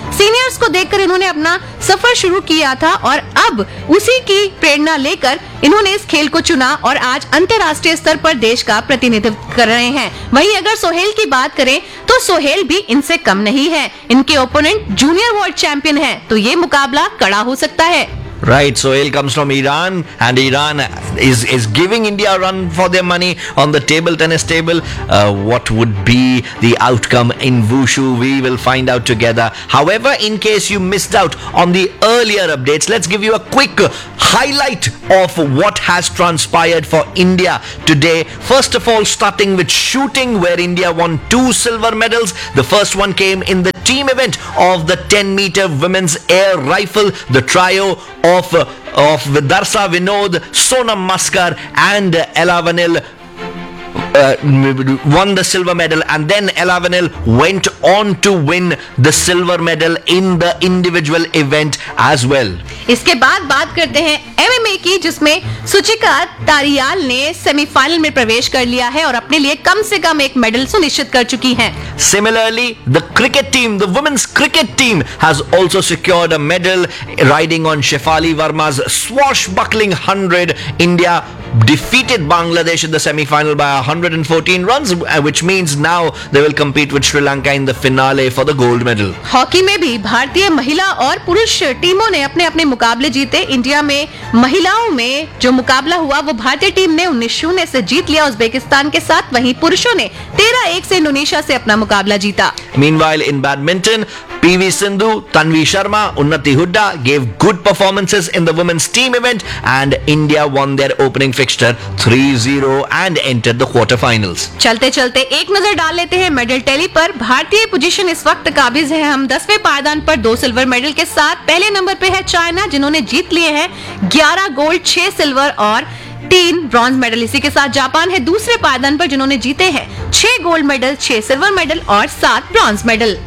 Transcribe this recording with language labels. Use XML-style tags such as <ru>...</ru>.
<hi>Seniors को देखकर इन्होंने अपना सफर शुरू किया था और अब उसी की प्रेरणा लेकर इन्होंने इस खेल को चुना और आज अंतर्राष्ट्रीय स्तर पर देश का प्रतिनिधित्व कर रहे हैं। वहीं अगर सोहेल की बात करें तो सोहेल भी इनसे कम नहीं है, इनके ओपोनेंट जूनियर वर्ल्ड चैंपियन है, तो ये मुकाबला कड़ा हो सकता है।</hi> <en>Right, Sohail comes from Iran, and Iran is giving India a run for their money on the table tennis table. What would be the outcome in Wushu? We will find out together. However, in case you missed out on the earlier updates, let's give you a quick highlight of what has transpired for India today. First of all, starting with shooting, where India won 2 silver medals. The first one came in the team event of the 10-meter women's air rifle, the trio of Vidarsa Vinod, Sonam Maskar and Ella Vanil won the silver medal, and then Ella Vanil went on to win the silver medal in the individual event as well.</en> <hi>इसके बाद बात करते हैं MMA की, जिसमें सुचिका तारियाल ने semifinal में प्रवेश कर लिया है और अपने लिए कम से कम एक मेडल सुनिश्चित कर चुकी हैं।</hi> <en>Similarly, the cricket team, the women's cricket team has also secured a medal riding on Shefali Verma's swashbuckling 100. India defeated Bangladesh in the semi-final by 114 runs, which means now they will compete with Sri Lanka in the finale for the gold medal.</en> <hi>Hockey में भी भारतीय महिला और पुरुष टीमों ने अपने-अपने मुकाबले जीते। इंडिया में महिलाओं में जो मुकाबला हुआ वो भारतीय टीम ने 19-0 से जीत लिया उज़्बेकिस्तान के साथ, वहीं पुरुषों ने 13-1 से इंडोनेशिया से अपना मुकाबला जीता।</hi> <en>Meanwhile, in badminton, PV Sindhu, Tanvi Sharma, Unnati Hooda gave good performances in the women's team event, and India won their opening fixture 3-0 and entered the quarterfinals.</en> <hi>चलते चलते एक नजर डाल लेते हैं मेडल टैली पर. भारतीय पोजीशन इस वक्त काबिज है. हम 10वें पायदान पर 2 सिल्वर मेडल के साथ. पहले नंबर पे है चाइना जिन्होंने जीत लिए हैं 11 गोल्ड 6 सिल्वर और 3 ब्रॉन्ज मेडल. इसी के साथ जापान है दूसरे पायदान पर जिन्होंने जीते हैं 6 गोल्ड मेडल 6 सिल्वर मेडल और 7 ब्रॉन्ज मेडल.</hi>